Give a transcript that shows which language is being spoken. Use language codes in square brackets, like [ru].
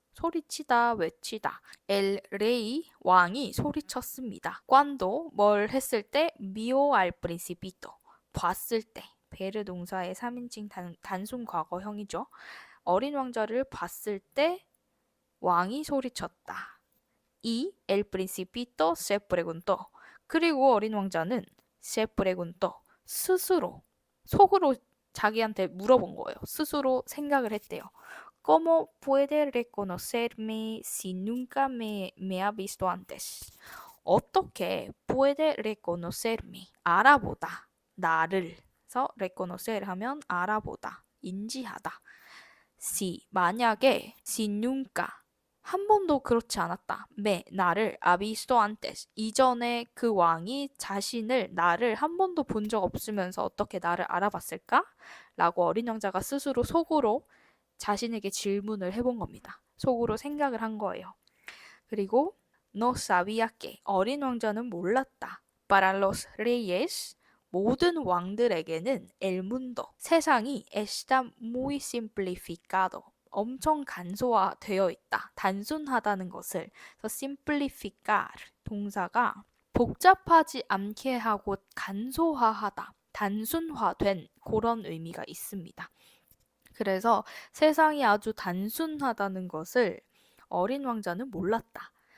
[ko] 소리치다, 외치다. [es] El rey [ko] 왕이 소리쳤습니다. [es] cuando [ko] 뭘 했을 때 [es] vio al principito [ko] 봤을 때 베르 동사의 3인칭 단순 과거형이죠. 어린 왕자를 봤을 때 왕이 소리쳤다. [es] y el principito se preguntó. [ko] 그리고 어린 왕자는 [es] se preguntó. [ko] 스스로 속으로 자기한테 물어본 거예요. 스스로 생각을 했대요. [es] ¿Cómo puede reconocerme si nunca me ha visto antes? [ko] 어떻게 [es] puede reconocerme? [ko] 알아보다. 나를. 그래서 reconocer 하면 알아보다. 인지하다. [es] si [ko] 만약에 [es] si nunca [ko] 한 번도 그렇지 않았다. 나를 [es] ha visto antes [ko] 이전에 그 왕이 나를 한 번도 본 적 없으면서 어떻게 나를 알아봤을까? 라고 어린 왕자가 스스로 속으로 자신에게 질문을 해본 겁니다. 속으로 생각을 한 거예요. 그리고 [es] no sabía que [ko] 어린 왕자는 몰랐다. [es] Para los reyes [ko] 모든 왕들에게는 [es] el mundo [ko] 세상이 [es] está muy simplificado [ko] 엄청 간소화되어 있다. 단순하다는 것을 그래서 simplificar 동사가 복잡하지 않게 하고 간소화하다. 단순화된 그런 의미가 있습니다. 그래서 세상이 아주 단순하다는 것을 어린 왕자는 몰랐다.